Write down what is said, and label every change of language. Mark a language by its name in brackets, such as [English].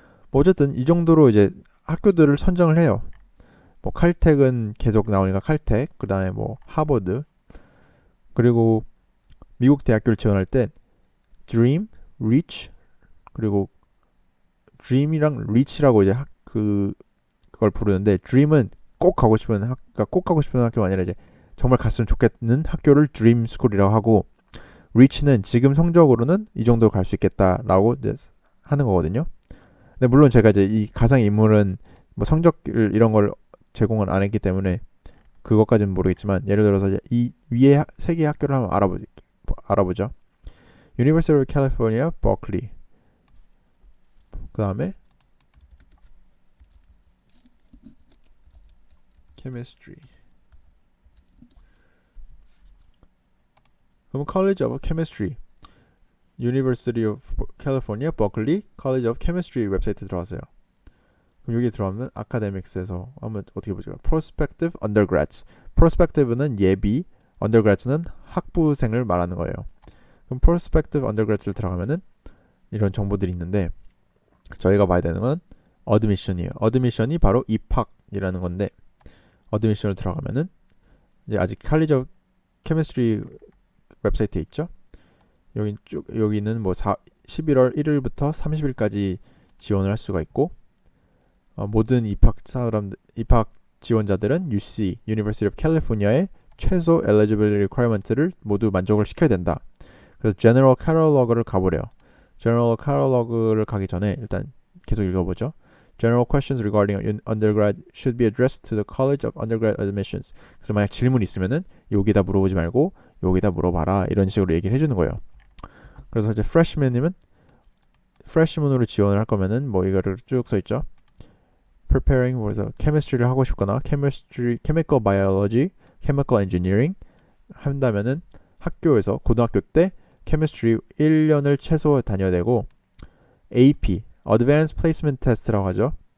[Korean] 뭐 어쨌든 이 정도로 이제 학교들을 선정을 해요. 뭐 칼텍은 계속 나오니까 칼텍, 그 다음에 뭐 하버드, 그리고 미국 대학교를 지원할 때 Dream, Reach, 그리고 Dream이랑 Reach라고 이제 그걸 부르는데, Dream은 꼭 가고 싶은 그러니까 꼭 가고 싶은 학교가 아니라 이제 정말 갔으면 좋겠는 학교를 Dream School이라고 하고, Reach는 지금 성적으로는 이 정도 갈 수 있겠다라고 이제 하는 거거든요. 근데 물론 제가 이제 이 가상 인물은 뭐 성적 이런 걸 제공을 안 했기 때문에 그것까지는 모르겠지만, 예를 들어서 이제 이 위에 세 개의 학교를 한번 알아보죠. University of California, Berkeley. 그 다음에 Chemistry. 그럼 College of Chemistry, University of California, Berkeley, College of Chemistry 웹사이트 들어가세요. 그럼 여기 들어가면 아카데믹스에서 한번 어떻게 보죠? Prospective Undergrads. Prospective는 예비, Undergrads는 학부생을 말하는 거예요. 그럼 Prospective Undergrads를 들어가면은 이런 정보들이 있는데, 저희가 봐야 되는 건 Admission이에요. Admission이 바로 입학이라는 건데, Admission을 들어가면은 이제 아직 College of Chemistry 웹사이트에 있죠. 여기는 뭐 11월 1일부터 30일까지 지원을 할 수가 있고, 모든 입학 지원자들은 UC, University of California의 최소 eligibility requirement를 모두 만족을 시켜야 된다. 그래서 General Catalog를 가보래요. General Catalog를 가기 전에 일단 계속 읽어보죠. [English] General questions regarding undergrad should be addressed to the College of Undergrad Admissions. [Korean] 그래서 만약 질문이 있으면은 여기다 물어보지 말고 여기다 물어봐라, 이런 식으로 얘기를 해주는 거예요. 그래서 이제 freshman이면 freshman으로 지원을 할 거면은 뭐 이거를 쭉 써있죠. Preparing, 그래서 chemistry를 하고 싶거나 chemical biology, chemical engineering 한다면은 학교에서 고등학교 때 chemistry 1년을 최소 다녀야 되고, AP, Advanced Placement Test라고 하죠.